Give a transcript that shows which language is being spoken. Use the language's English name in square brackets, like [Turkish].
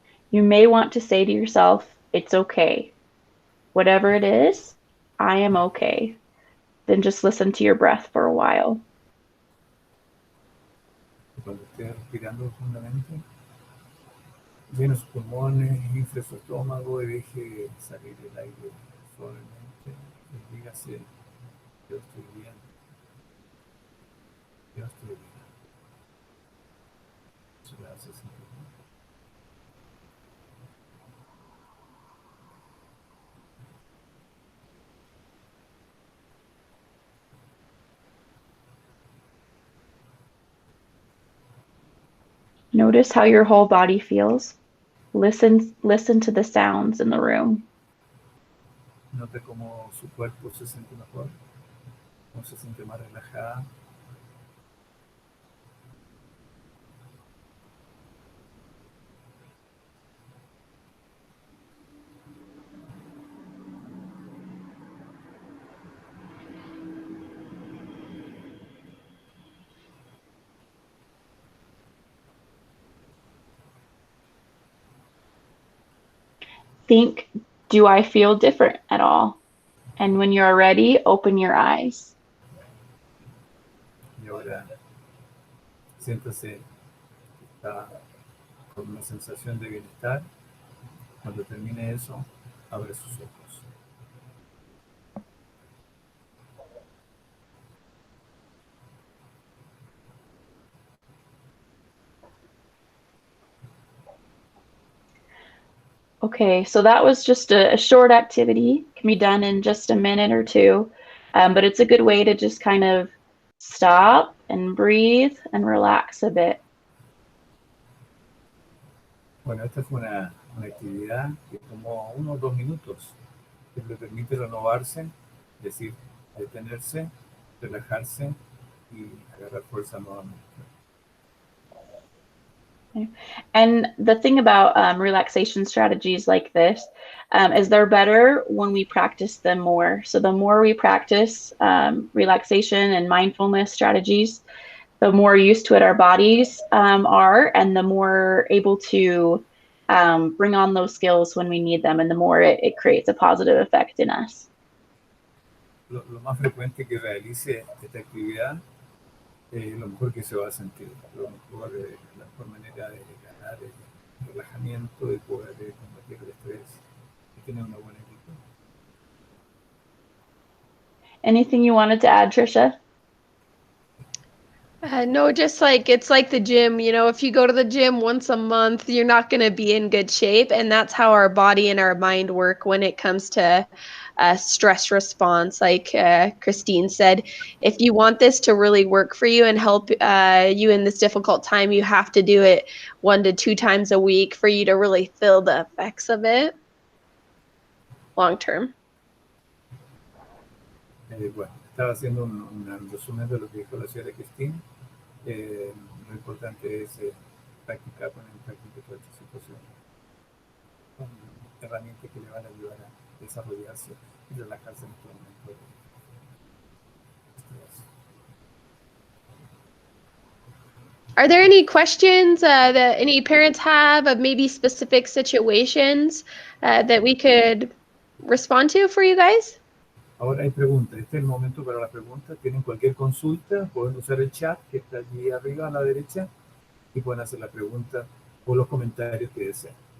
[English] You may want to say to yourself, it's okay. Whatever it is, I am okay. Then just listen to your breath for a while. [Spanish] Cuando esté respirando profundamente, llene sus pulmones, infle su estómago y deje salir el aire suavemente. Y dígase, yo estoy bien. Yo estoy bien. Eso le hace sentir bien. [English] Notice how your whole body feels. Listen to the sounds in the room. [Spanish] Note cómo su cuerpo se siente mejor, cómo se siente más relajada. [English] Think, do I feel different at all? And when you're ready, open your eyes. [Spanish] Y ahora siéntase que está con una sensación de bienestar. Cuando termine eso, abre sus ojos. [English] Okay, so that was just a short activity. Can be done in just a minute or two, but it's a good way to just kind of stop and breathe and relax a bit. [Spanish] Bueno, esta fue una actividad que tomó 1 o 2 minutos, que le permite renovarse, es decir, detenerse, relajarse y agarrar fuerza nuevamente. [English] And the thing about relaxation strategies like this is they're better when we practice them more. So the more we practice relaxation and mindfulness strategies, the more used to it our bodies are, and the more able to bring on those skills when we need them, and the more it creates a positive effect in us. [Spanish] Lo más frecuente que realice esta actividad lo mejor que se va a sentir, la mejor manera de ganar el relajamiento y poder combatir el estrés y tener una buena actitud. [English] Anything you wanted to add, Tricia? No, just like it's like the gym, you know, if you go to the gym once a month, you're not going to be in good shape. And that's how our body and our mind work when it comes to stress response. Like Christine said, if you want this to really work for you and help you in this difficult time, you have to do it 1 to 2 times a week for you to really feel the effects of it long term. [Spanish] Bueno, estaba haciendo un resumen de lo que dijo la señora Cristina. Lo importante es practicar, poner en práctica toda esta situación con herramientas que le van a ayudar a desarrollarse y relajarse en este momento de estrés. [English] Are there any questions that any parents have of maybe specific situations that we could respond to for you guys? [Spanish] Ahora hay preguntas. Este es el momento para la pregunta. Tienen cualquier consulta, pueden usar el chat que está allí arriba a la derecha y pueden hacer la pregunta o los comentarios que deseen.